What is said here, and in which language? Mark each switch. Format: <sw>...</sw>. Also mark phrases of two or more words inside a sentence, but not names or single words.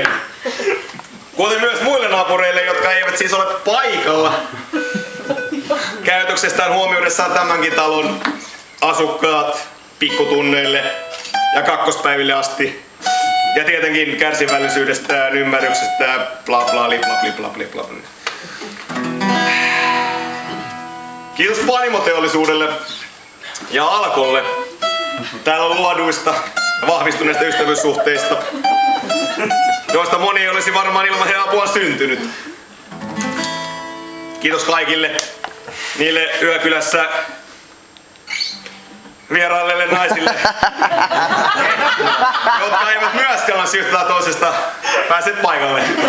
<fi>Kuten myös muille naapureille, jotka eivät siis ole paikalla käytöksestään huomioidessaan tämänkin talon asukkaat pikkutunneille ja kakkospäiville asti. Ja tietenkin kärsivällisyydestään, ymmärryksestä, bla bla li bla bla bla bla bla. Kiitos panimoteollisuudelle ja Alkolle täällä on luoduista ja vahvistuneista ystävyyssuhteista, joista moni ei olisi varmaan ilman heidän apuaan syntynyt. Kiitos kaikille niille yökylässä vierailleille naisille, jotka eivät myöskään syystä tai toisesta pääset paikalle.</fi>